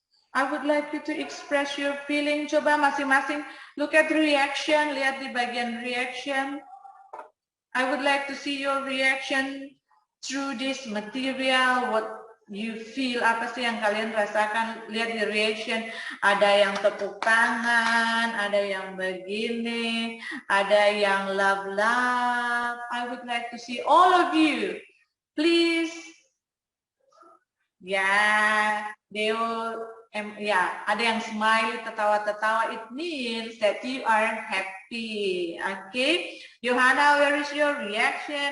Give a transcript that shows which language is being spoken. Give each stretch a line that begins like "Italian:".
English: I would like you to express your feeling.
Indonesian: Coba masing-masing
English: look at the reaction.
Indonesian: Lihat di bagian reaction.
English: I would like to see your reaction through this material. What you feel,
Indonesian: apa sih yang kalian rasakan? Lihat di reaction, ada yang tepuk tangan, ada yang begini, ada yang love.
English: I would like to see all of you, please.
Indonesian: Ya, Deo, ya, ada yang smile, tertawa-tertawa.
English: It means that you are happy. Okay, Johanna, where is your reaction?